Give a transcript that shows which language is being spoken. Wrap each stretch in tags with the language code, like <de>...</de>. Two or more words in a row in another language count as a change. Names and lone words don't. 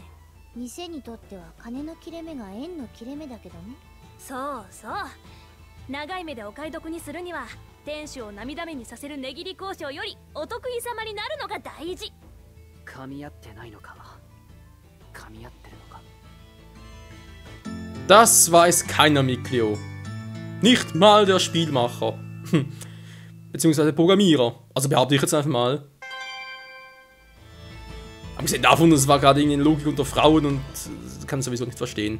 <ja>店にとっては金の切れ目が縁の切れ目だけどね。そうそう、長い目でお買い得にするには店主を涙目にさせる値切り交渉よりお得意様になるのが大事。噛み合ってないのか、噛み合ってるのか。</ja> <de>Das weiß keiner, Miklio. Nicht mal der Spielmacher. Beziehungsweise Programmierer. Also behaupte ich jetzt einfach mal. Abgesehen davon, das war gerade irgendwie eine Logik unter Frauen und kann sowieso nicht verstehen.</de>